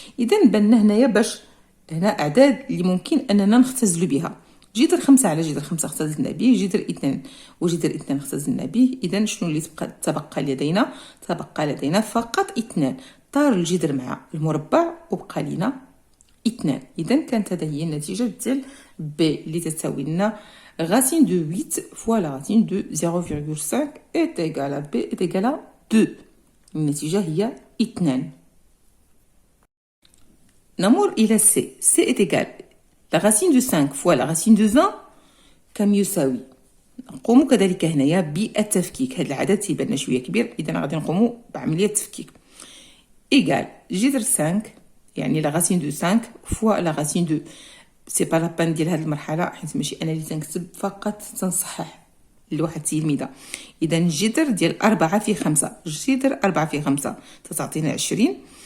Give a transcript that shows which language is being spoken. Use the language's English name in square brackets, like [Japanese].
[Arabic] إذا بان هنايا باش هنا أعداد اللي ممكن أننا نختزل بها. جذر 5 على جذر 5 اختزلنا به. جذر 2 وجذر 2 اختزلنا به. إذا شنو اللي تبقى لدينا؟ تبقى لدينا فقط 2. طار الجذر مع المربع وبقى لنا 2. إذا كانت هذه هي النتيجة ديال B اللي تساوي لنا [French] racine de 8 fois la racine de 0,5 est égale à B est égale à 2. [Arabic] النتيجة هي 2. نمر إلى C. [French] C est égal la racine de 5 fois la racine de 20 [Arabic] كم يساوي؟ نقوم كذلك هنايا بالتفكيك. هذا العدد تيبان شوية كبير. إذا غادي نقوم بعملية التفكيك. égal جذر 5 يعني [French] la racine de 5 fois la racine de [Arabic] سي با لابان ديال هذه المرحله حيت ماشي انا اللي تنكتب فقط تنصحح لواحد التلميذه. اذا الجذر ديال 4 في 5 جذر 4 في 5 تعطينا 20.